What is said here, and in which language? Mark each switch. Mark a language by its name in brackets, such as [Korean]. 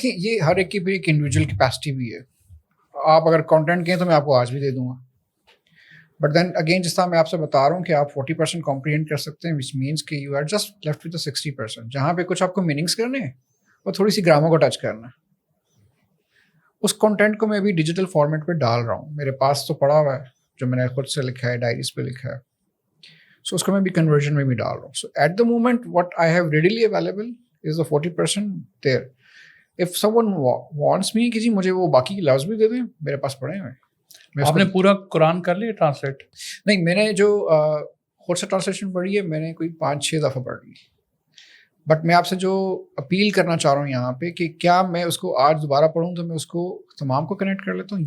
[Urdu] دیکھیں یہ ہر ایک کی بھی ایک انڈیویجول کیپیسٹی بھی ہے. آپ اگر کانٹینٹ کہیں تو میں آپ کو آج بھی دے دوں گا، بٹ دین اگین جس طرح میں آپ سے بتا رہا ہوں کہ آپ 40% کمپریہینڈ کر سکتے ہیں، وچ مینس کہ [English] You are just left with 60%. [Urdu] جہاں پہ کچھ آپ کو میننگس کرنے ہیں اور تھوڑی سی گرامر کو ٹچ کرنا ہے. اس کانٹینٹ کو میں ابھی ڈیجیٹل فارمیٹ پہ ڈال رہا ہوں، میرے پاس تو پڑا ہوا ہے جو میں نے خود سے لکھا ہے، ڈائریز پہ لکھا ہے. سو اس کو میں بھی کنورژن میں بھی ڈال رہا ہوں. [English] So at the moment what I have readily available is the 40% there. If someone wants me [Urdu] کہ جی مجھے وہ باقی کے لفظ بھی دے دیں، میرے پاس پڑے ہوئے. آپ نے پورا قرآن کر لیا ٹرانسلیٹ؟ نہیں، میں نے جو خود سے ٹرانسلیشن پڑھی ہے میں نے کوئی 5-6 دفعہ پڑھ لی. بٹ میں آپ سے جو اپیل کرنا چاہ رہا ہوں یہاں پہ کہ کیا میں اس کو آج دوبارہ پڑھوں تو میں اس کو تمام کو کنیکٹ کر لیتا ہوں.